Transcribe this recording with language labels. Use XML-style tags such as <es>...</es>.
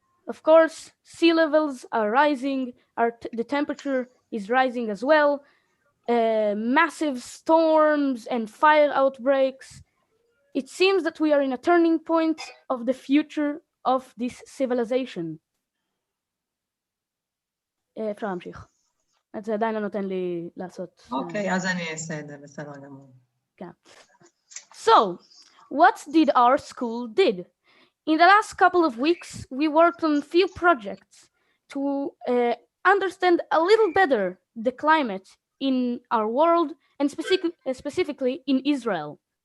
<en>Of course, sea levels are rising, the temperature is rising as well, massive storms and fire outbreaks. It seems that we are in a turning point of the future of this civilization.</en> <he>אפשר להמשיך. זה עדיין לא נותן לי לעשות... אוקיי, אז אני אעשה את זה, בסדר גמור. כן.</he> <en>So, what did our school did? In the last couple of weeks, we worked on a few projects to understand a little better the climate in our world and specifically in Israel.</en>